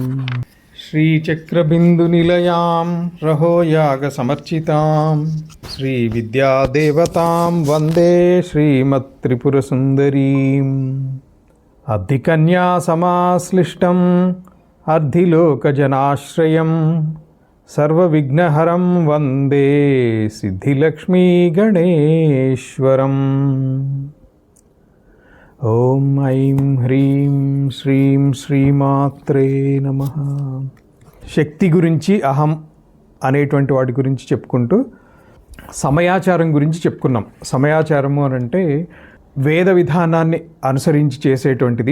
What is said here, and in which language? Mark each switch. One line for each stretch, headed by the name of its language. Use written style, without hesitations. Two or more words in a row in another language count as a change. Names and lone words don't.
Sanskrit: श्रीचक्रबिन्दुनिलयां रहोयागसमर्चितां श्रीविद्यादेवतां वन्दे श्रीमत्त्रिपुरसुन्दरीम्। अर्धिकन्यासमाश्लिष्टम् अर्धिलोकजनाश्रयं सर्वविघ्नहरं वन्दे सिद्धिलक्ष्मीगणेश्वरम्। ఓం ఐం హ్రీం శ్రీం శ్రీమాత్రే నమః.
Telugu: శక్తి గురించి అహం అనేటువంటి వాటి గురించి చెప్పుకుంటూ సమయాచారం గురించి చెప్పుకున్నాం. సమయాచారము అని అంటే వేద విధానాన్ని అనుసరించి చేసేటువంటిది.